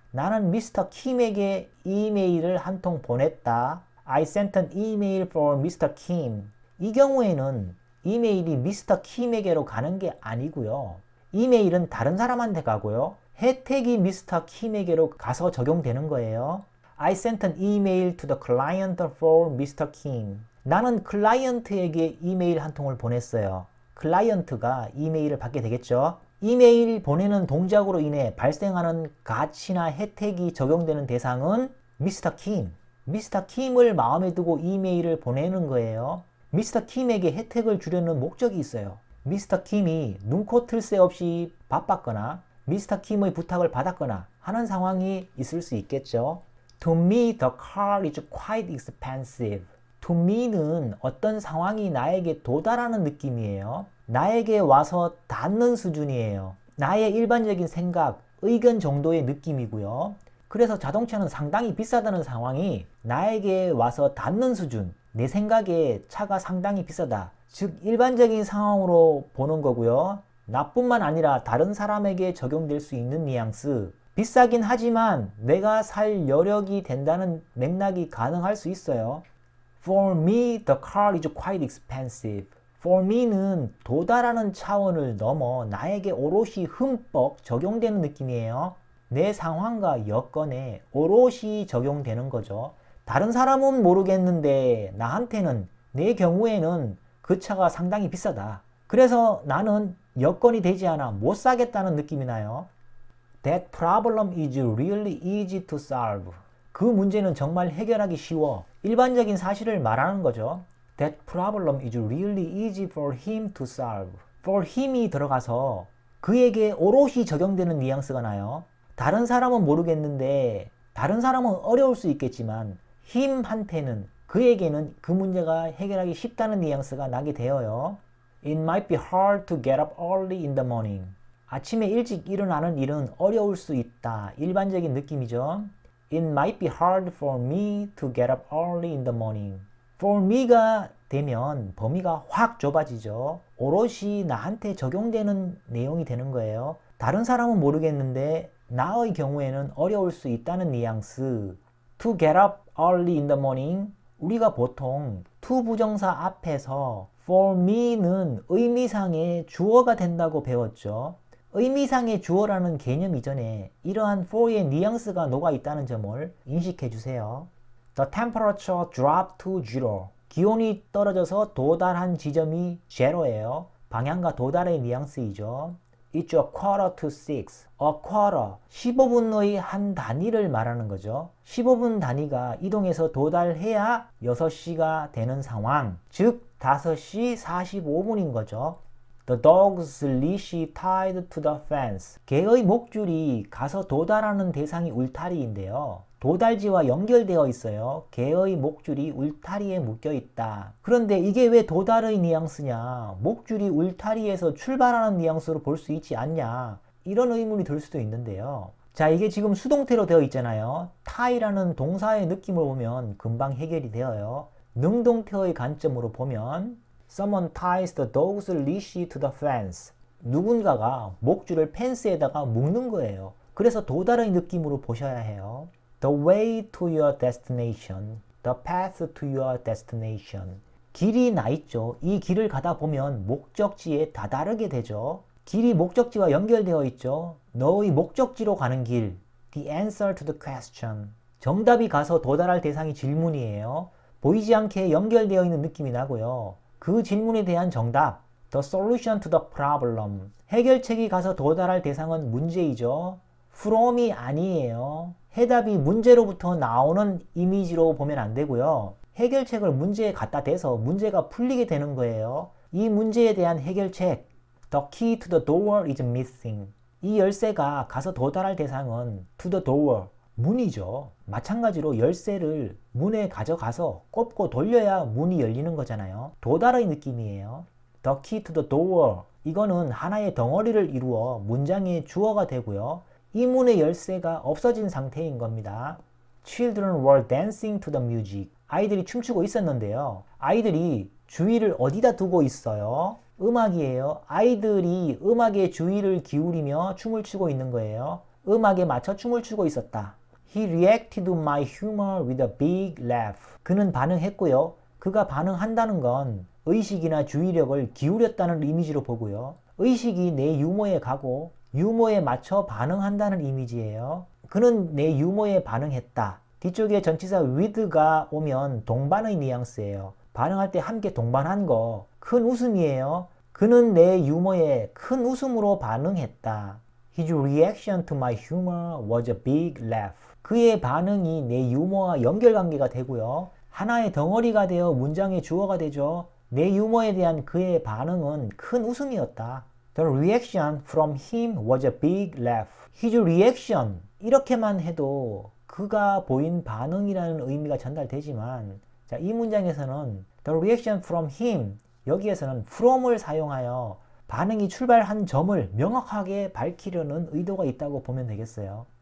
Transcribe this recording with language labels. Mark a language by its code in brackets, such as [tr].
[ko] 나는 미스터 킴에게 이메일을 한 통 보냈다. [en] I sent an email for Mr. Kim. [ko] 이 경우에는 이메일이 미스터 킴에게로 가는 게 아니고요. 이메일은 다른 사람한테 가고요. 혜택이 미스터 킴에게로 가서 적용되는 거예요. [en] I sent an email to the client for Mr. Kim. [ko] 나는 클라이언트에게 이메일 한 통을 보냈어요. 클라이언트가 이메일을 받게 되겠죠. 이메일 보내는 동작으로 인해 발생하는 가치나 혜택이 적용되는 대상은 미스터 킴. 미스터 킴을 마음에 두고 이메일을 보내는 거예요. 미스터 킴에게 혜택을 주려는 목적이 있어요. 미스터 킴이 눈코 틀 새 없이 바빴거나 미스터 킴의 부탁을 받았거나 하는 상황이 있을 수 있겠죠. [en] To me, the car is quite expensive. To me [ko] 는 어떤 상황이 나에게 도달하는 느낌이에요. 나에게 와서 닿는 수준이에요. 나의 일반적인 생각, 의견 정도의 느낌이고요. 그래서 자동차는 상당히 비싸다는 상황이 나에게 와서 닿는 수준, 내 생각에 차가 상당히 비싸다. 즉 일반적인 상황으로 보는 거고요. 나뿐만 아니라 다른 사람에게 적용될 수 있는 뉘앙스. 비싸긴 하지만 내가 살 여력이 된다는 맥락이 가능할 수 있어요. [en] For me, the car is quite expensive. For me [ko] 는 도달하는 차원을 넘어 나에게 오롯이 흠뻑 적용되는 느낌이에요. 내 상황과 여건에 오롯이 적용되는 거죠. 다른 사람은 모르겠는데 나한테는 내 경우에는 그 차가 상당히 비싸다. 그래서 나는 여건이 되지 않아 못 사겠다는 느낌이 나요. [en] That problem is really easy to solve. [ko] 그 문제는 정말 해결하기 쉬워. 일반적인 사실을 말하는 거죠. [en] That problem is really easy for him to solve. For him [ko] 이 들어가서 그에게 오롯이 적용되는 뉘앙스가 나요. 다른 사람은 모르겠는데 다른 사람은 어려울 수 있겠지만 him한테는 그에게는 그 문제가 해결하기 쉽다는 뉘앙스가 나게 되어요. [en] It might be hard to get up early in the morning. [ko] 아침에 일찍 일어나는 일은 어려울 수 있다. 일반적인 느낌이죠. [en] It might be hard for me to get up early in the morning. For me [ko] 가 되면 범위가 확 좁아지죠. 오롯이 나한테 적용되는 내용이 되는 거예요. 다른 사람은 모르겠는데 나의 경우에는 어려울 수 있다는 뉘앙스. [en] To get up early in the morning. [ko] 우리가 보통 to 부정사 앞에서 [en] for me [ko] 는 의미상의 주어가 된다고 배웠죠. 의미상의 주어라는 개념 이전에 이러한 for의 뉘앙스가 녹아 있다는 점을 인식해 주세요. [en] The temperature dropped to zero. [ko] 기온이 떨어져서 도달한 지점이 제로예요. 방향과 도달의 뉘앙스이죠. [en] It's a quarter to six. A quarter, [ko] 15분의 한 단위를 말하는 거죠. 15분 단위가 이동해서 도달해야 6시가 되는 상황. 즉 5시 45분인 거죠. [en] The dog's leash tied to the fence. [ko] 개의 목줄이 가서 도달하는 대상이 울타리인데요. 도달지와 연결되어 있어요. 개의 목줄이 울타리에 묶여 있다. 그런데 이게 왜 도달의 뉘앙스냐? 목줄이 울타리에서 출발하는 뉘앙스로 볼 수 있지 않냐? 이런 의문이 들 수도 있는데요. 자, 이게 지금 수동태로 되어 있잖아요. tie라는 동사의 느낌을 보면 금방 해결이 되어요. 능동태의 관점으로 보면 [en] Someone ties the dog's leash to the fence. [ko] 누군가가 목줄을 펜스에다가 묶는 거예요. 그래서 도달의 느낌으로 보셔야 해요. [en] The way to your destination. The path to your destination. [ko] 길이 나 있죠. 이 길을 가다 보면 목적지에 다다르게 되죠. 길이 목적지와 연결되어 있죠. 너의 목적지로 가는 길. [en] The answer to the question. [ko] 정답이 가서 도달할 대상이 질문이에요. 보이지 않게 연결되어 있는 느낌이 나고요. 그 질문에 대한 정답, [en] the solution to the problem. [ko] 해결책이 가서 도달할 대상은 문제이죠. from이 아니에요. 해답이 문제로부터 나오는 이미지로 보면 안 되고요. 해결책을 문제에 갖다 대서 문제가 풀리게 되는 거예요. 이 문제에 대한 해결책, [en] the key to the door is missing. [ko] 이 열쇠가 가서 도달할 대상은 [en] to the door, [ko] 문이죠. 마찬가지로 열쇠를 문에 가져가서 꼽고 돌려야 문이 열리는 거잖아요. 도달의 느낌이에요. [en] The key to the door. [ko] 이거는 하나의 덩어리를 이루어 문장의 주어가 되고요. 이 문의 열쇠가 없어진 상태인 겁니다. [en] Children were dancing to the music. [ko] 아이들이 춤추고 있었는데요. 아이들이 주의를 어디다 두고 있어요? 음악이에요. 아이들이 음악에 주의를 기울이며 춤을 추고 있는 거예요. 음악에 맞춰 춤을 추고 있었다. [en] He reacted to my humor with a big laugh. [ko] 그는 반응했고요. 그가 반응한다는 건 의식이나 주의력을 기울였다는 이미지로 보고요. 의식이 내 유머에 가고 유머에 맞춰 반응한다는 이미지예요. 그는 내 유머에 반응했다. 뒤쪽에 전치사 with가 오면 동반의 뉘앙스예요. 반응할 때 함께 동반한 거 큰 웃음이에요. 그는 내 유머에 큰 웃음으로 반응했다. [en] His reaction to my humor was a big laugh. [ko] 그의 반응이 내 유머와 연결관계가 되고요. 하나의 덩어리가 되어 문장의 주어가 되죠. 내 유머에 대한 그의 반응은 큰 웃음이었다. [en] The reaction from him was a big laugh. His reaction [ko] 이렇게만 해도 그가 보인 반응이라는 의미가 전달되지만 자, 이 문장에서는 [en] the reaction from him [ko] 여기에서는 from을 사용하여 반응이 출발한 점을 명확하게 밝히려는 의도가 있다고 보면 되겠어요.